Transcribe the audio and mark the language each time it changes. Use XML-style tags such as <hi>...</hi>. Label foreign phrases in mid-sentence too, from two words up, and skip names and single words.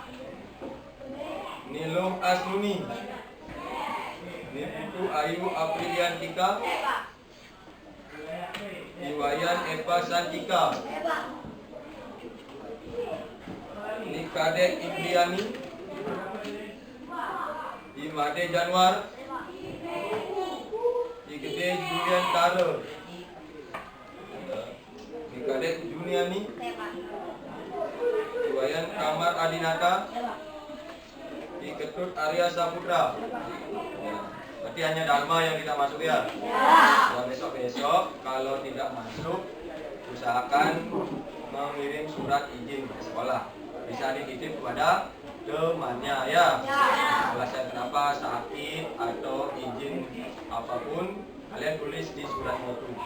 <id>Nilum Asluni, Niputu Ayu Apriliantika, Iwayan Eva Santika, Nikade Indriani, Imade Januar, Igede Julian Taro, Nikade Juniani, Iwayan Kamar Adinata, Iketut Arya Saputra. Berarti hanya Dharma yang kita masuk ya. Ya, besok-besok kalau tidak masuk, usahakan mengirim surat izin ke sekolah. Bisa dititip kepada temannya ya. Alasan kenapa sakit atau izin apapun, kalian tulis di surat itu.</id>